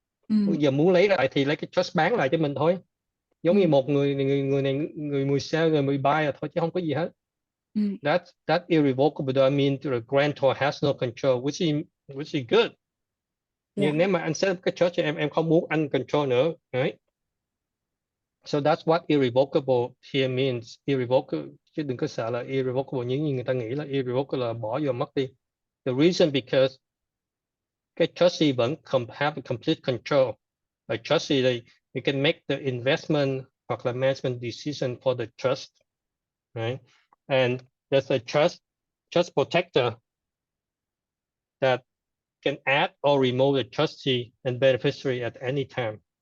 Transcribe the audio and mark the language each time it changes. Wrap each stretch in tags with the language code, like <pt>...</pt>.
<vi>Bây giờ muốn lấy lại thì lấy cái trust bán lại cho mình thôi. Giống như một người này người sell, người buy là thôi chứ không có gì hết.</vi> <en>That irrevocable. I mean the grantor has no control, which is good.</en> <vi>Nhưng nếu mà anh set cái trust cho em không muốn anh control nữa, right?</vi> <en>So that's what irrevocable here means.</en> <vi>Irrevocable, chứ đừng có sợ là irrevocable những như người ta nghĩ là irrevocable là bỏ vô mất đi.</vi> <en>The reason because</en> <vi>cái trustee vẫn</vi> <en>have complete control. A trustee, you can make the investment</en> <vi>hoặc là</vi> <en>management decision for the trust, right? And there's a trust protector that can add or remove the trustee and beneficiary at any time.</en>